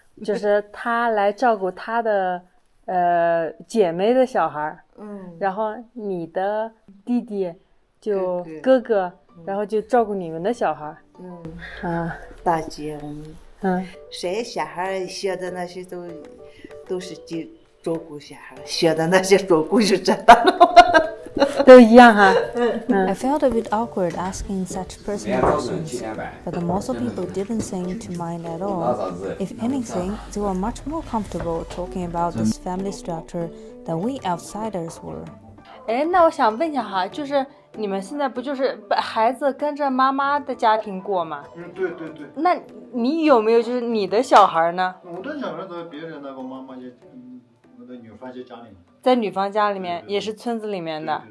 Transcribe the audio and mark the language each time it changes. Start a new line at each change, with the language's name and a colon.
Chinese: 就是他来照顾他的姐妹的小孩，然后你的弟弟就哥哥，然后就照顾你们的小孩。大姐我们谁小孩小的那些都是照顾小孩，小的那些照顾就知道了。都一样哈。
English: I felt a bit awkward asking such personal questions, but the Mosuo people didn't seem to mind at all. If anything, they were much more comfortable talking about this family structure than we outsiders were.
Chinese: 那我想问一下哈，就是你们现在不就是孩子跟着妈妈的家庭过吗？对。那你有没有就是你的小孩呢？我的小孩在别人那个妈妈家，我的女方家里面。在女方家里面，也是村子里面的。